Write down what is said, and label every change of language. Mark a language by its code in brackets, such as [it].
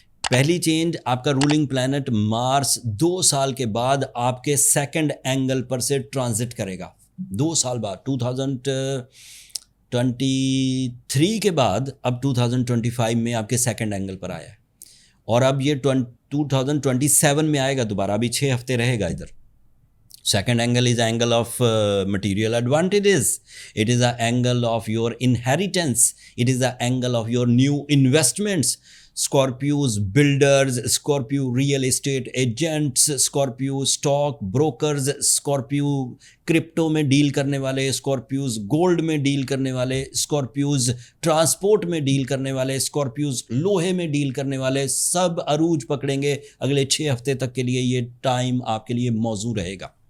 [ur] پہلی چینج، آپ کا رولنگ پلانٹ مارس 2 سال کے بعد آپ کے سیکنڈ اینگل پر سے ٹرانزٹ کرے گا۔ 2 سال بعد 2023 کے بعد اب 2025 میں آپ کے سیکنڈ اینگل پر آیا ہے، اور اب یہ 2027 میں آئے گا دوبارہ، ابھی 6 ہفتے رہے گا ادھر۔ [en] Second angle is angle of material advantages. It is an angle of your inheritance. It is an angle of your new investments. Scorpios builders, Scorpio real estate agents, Scorpio stock brokers, [ur] Scorpio crypto میں deal کرنے والے، Scorpios gold میں deal کرنے والے، Scorpios transport میں deal کرنے والے، Scorpios لوہے میں ڈیل کرنے والے، سب عروج پکڑیں گے اگلے 6 ہفتے تک کے لیے۔ یہ ٹائم آپ کے لیے موزوں رہے گا،